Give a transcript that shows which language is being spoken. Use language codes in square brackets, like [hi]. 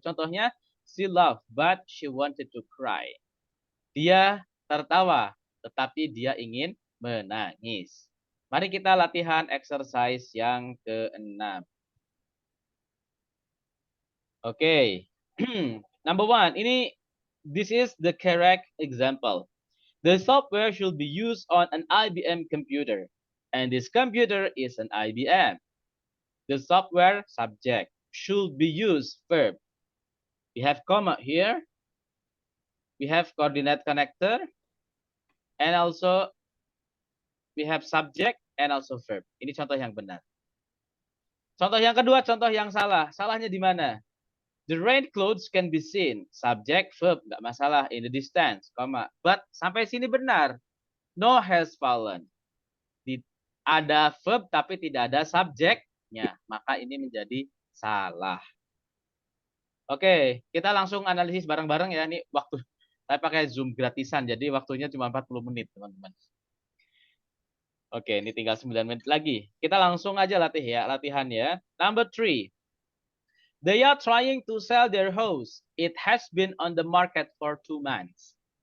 [en] Contohnya, she loved, but she wanted to cry. [id] Dia tertawa, tetapi dia ingin menangis. Mari kita latihan exercise yang ke-6. Oke. [en] Number 1, this is the correct example. The software should be used on an IBM computer, and this computer is an IBM. The software subject should be used verb. We have comma here. We have coordinate connector, and also we have subject and also verb. [id] Ini contoh yang benar. Contoh yang kedua, contoh yang salah. Salahnya di mana? [en] The rain clouds can be seen. Subject, verb, [id] nggak masalah. [en] In the distance, comma. But [id] sampai sini benar. [en] No has fallen. [id] Ada verb tapi tidak ada subjeknya. Maka ini menjadi salah. Oke, kita langsung analisis bareng-bareng ya. Ini waktu saya pakai Zoom gratisan, jadi waktunya cuma 40 menit, teman-teman. Oke, ini tinggal 9 menit lagi. Kita langsung aja latihan ya. [en] Number 3. They are trying to sell their house. It has been on the market for 2 months.